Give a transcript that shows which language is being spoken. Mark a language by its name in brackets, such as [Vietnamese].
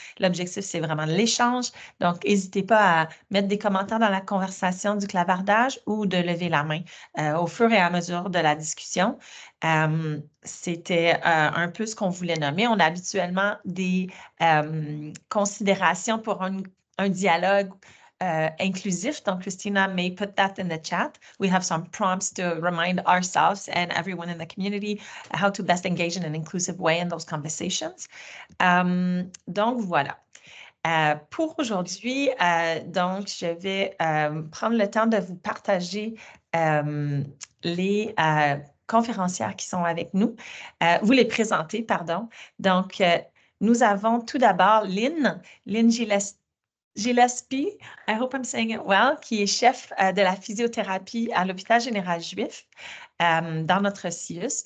[French] L'objectif, c'est vraiment l'échange. Donc, n'hésitez pas à mettre des commentaires dans la conversation du clavardage ou de lever la main au fur et à mesure de la discussion. C'était un peu ce qu'on voulait nommer. On a habituellement des considérations pour un dialogue inclusif. [English] Donc, Christina may put that in the chat. We have some prompts to remind ourselves and everyone in the community how to best engage in an inclusive way in those conversations. [French] Donc, voilà. Pour aujourd'hui, donc, je vais prendre le temps de vous partager les conférencières qui sont avec nous, vous les présenter, pardon. Donc, nous avons tout d'abord Lynn Gillespie, [English] I hope I'm saying it well, [French] qui est chef de la physiothérapie à l'Hôpital Général Juif dans notre CIUS.